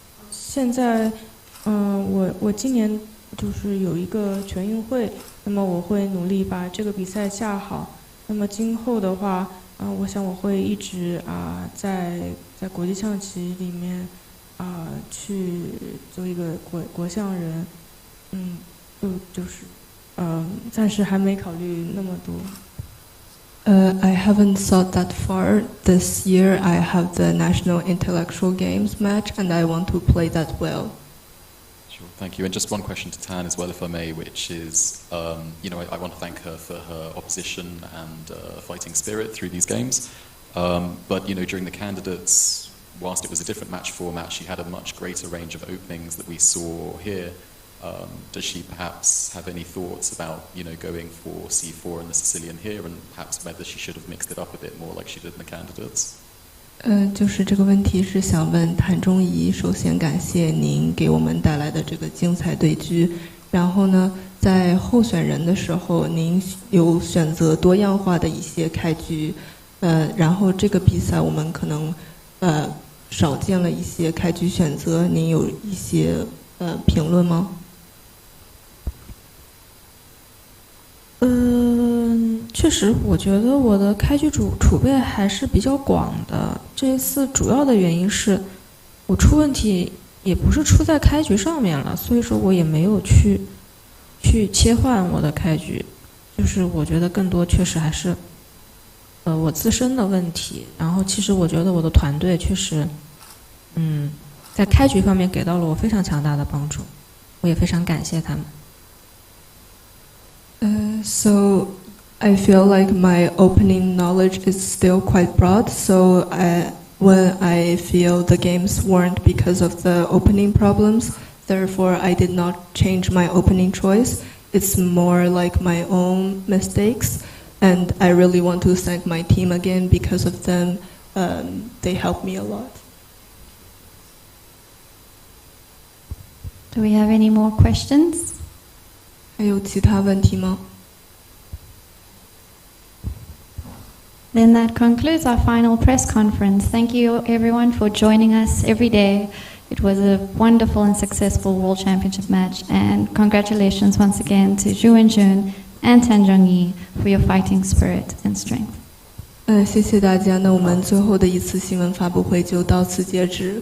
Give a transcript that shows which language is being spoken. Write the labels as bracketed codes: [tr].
[zh] 现在，我今年就是有一个全运会，那么我会努力把这个比赛下好。那么今后的话，我想我会一直在国际象棋里面去做一个国象人，暂时还没考虑那么多。 [en] I haven't thought that far. This year I have the National Intellectual Games match and I want to play that well. Sure, thank you. And just one question to Tan as well, if I may, which is, I want to thank her for her opposition and fighting spirit through these games. But, during the candidates, whilst it was a different match format, she had a much greater range of openings that we saw here. Does she perhaps have any thoughts about, going for C4 and the Sicilian here, and perhaps whether she should have mixed it up a bit more like she did in the candidates? [zh] 就是这个问题是想问谭忠仪，首先感谢您给我们带来的这个精彩对局。然后呢，在候选人的时候，您有选择多样化的一些开局，然后这个比赛我们可能少见了一些开局选择，您有一些评论吗？确实，我觉得我的开局储备还是比较广的。这一次主要的原因是我出问题也不是出在开局上面了，所以说我也没有去切换我的开局，就是我觉得更多确实还是我自身的问题。然后其实我觉得我的团队确实在开局方面给到了我非常强大的帮助，我也非常感谢他们。 [en] So I feel like my opening knowledge is still quite broad, so when I feel the games weren't because of the opening problems, therefore I did not change my opening choice. It's more like my own mistakes, and I really want to thank my team again because of them. They helped me a lot. Do we have any more questions? [zh] 还有其他问题吗？ [en] Then that concludes our final press conference. Thank you everyone for joining us every day. It was a wonderful and successful World Championship match, and congratulations once again to Ju Wenjun and Tan Zhongyi for your fighting spirit and strength. [zh] 谢谢大家。那我们最后的一次新闻发布会就到此截止。